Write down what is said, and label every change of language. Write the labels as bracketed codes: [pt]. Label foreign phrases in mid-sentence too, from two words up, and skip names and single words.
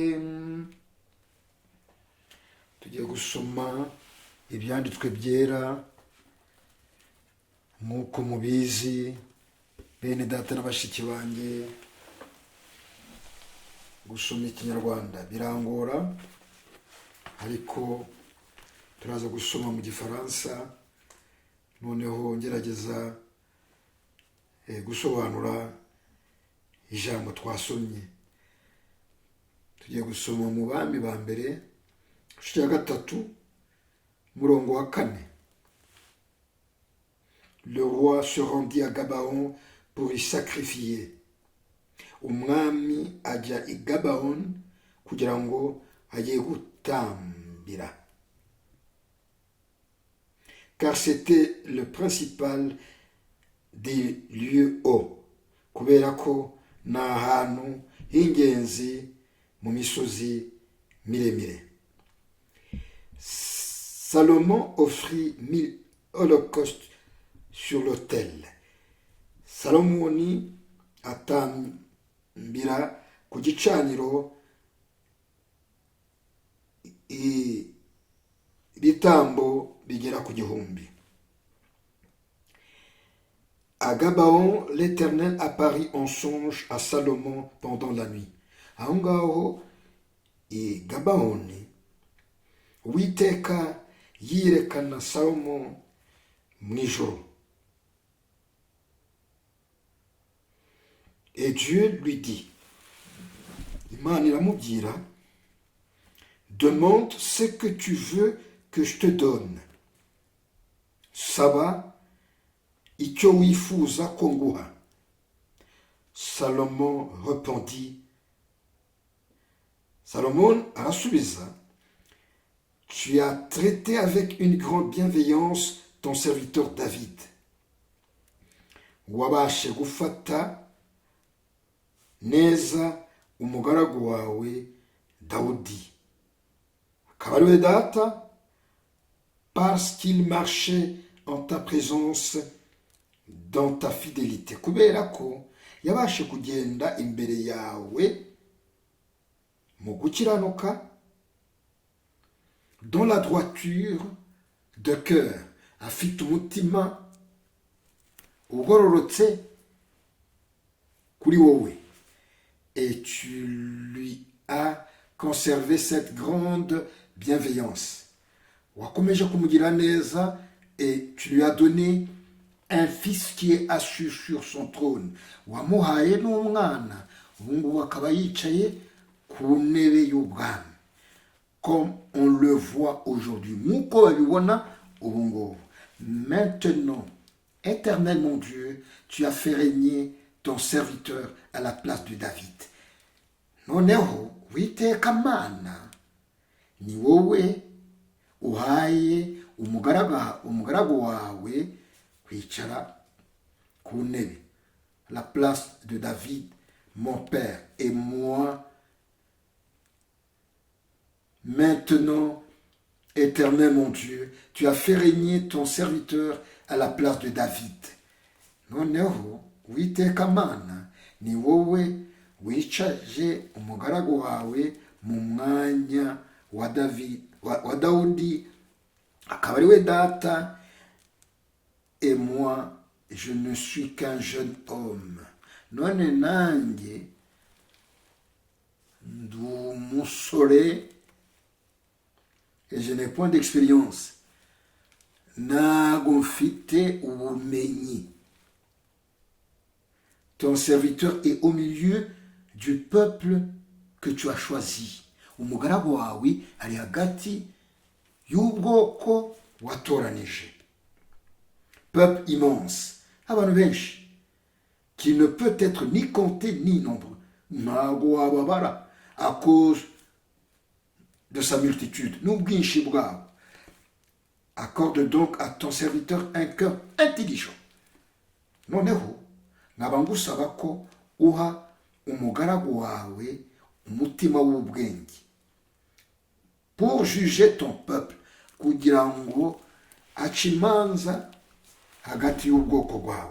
[rw] Tugiye gusoma ibyanditswe byera nk'uko mubizi bene data na bashiki banjye, gusoma ikinyarwanda birangora, ariko turaza gusoma mu gifaransa, noneho ngerageza gusobanura ijambo twasomye. Tugiye gusoma mu Bami ba mbere igice cya 3 umurongo wa 4. [fr] Le roi se rendit à Gabaon pour y sacrifier. [rw] Umwami ajya i Gabaon kugira ngo ajye gutambira, [fr] car c'était le principal des lieux hauts, [rw] kubera ko ni ahantu h'ingenzi mu misozi miremire. [fr] Salomon offrit 1000 holocaustes sur l'autel. [rw] Salomoni atambira ku gicaniro ibitambo bigera ku 1000. [fr] À Gabaon, l'Éternel apparut en songe à Salomon pendant la nuit. [rw] Aho ngaho i Gabaoni, Uwiteka yirekana Salomon mu ijoro. [fr] Et Dieu lui dit, [rw] Imana iramubwira, [fr] demande ce que tu veux que je te donne. [rw] Saba icyo wifuza ko nguha. [fr] Salomon répondit, Salomon arasubiza, tu as traité avec une grande bienveillance ton serviteur David. [rw] Wabashe gufata neza umugaragu wawe Dawudi, akaba ari we data, [fr] parce qu'il marchait en ta présence dans ta fidélité, [rw] kubera ko yabashe kugenda imbere yawe mu gukiranuka, [fr] dans la droiture de cœur, [rw] afite umutima ugororotse kuri wowe. [fr] Et tu lui a conservé cette grande bienveillance. [rw] Wakomeje kumugira neza [fr] et tu lui as donné un fils qui est assis sur son trône. [rw] Wamuhaye n'umwana, ubu ngubu akaba yicaye ku ntebe y'ubwami. [fr] Comme on le voit aujourd'hui. [rw] Nk'uko babibona ubu ngubu. [fr] Maintenant, Éternel mon Dieu, tu as fait régner ton serviteur à la place de David. [rw] Noneho, Uwiteka Mana, ni wowe uhaye umugaragu wawe kwicara ku ntebe, [fr] la place de David, mon père, et moi. Maintenant, Éternel mon Dieu, tu as fait régner ton serviteur à la place de David. [rw] Noneho, Uwiteka Mana, ni wowe wicaje umugaragu wawe mu mwanya wa Dawudi, akaba ari we data, [fr] et moi, je ne suis qu'un jeune homme. [rw] None nanjye ndi umusore, [fr] et je n'ai point d'expérience. [rw] Ntago mfite ubumenyi. [fr] Ton serviteur est au milieu du peuple que tu as choisi. [rw] Umugaragu wawe ari hagati y'ubwoko watoranije. [fr] Peuple immense, [rw] abantu benshi, [fr] qui ne peut être ni compté ni nombreux. [rw] Ntago wababara [fr] à cause de sa multitude. [rw] N'ubwinshi bwabo. [fr] Accorde donc à ton serviteur un cœur intelligent. [rw] Noneho, nkaba ngusaba ko uha umugaragu wawe umutima w'ubwenge. [fr] Pour juger ton peuple, [rw] kugira ngo ace imanza hagati y'ubwoko bwawe.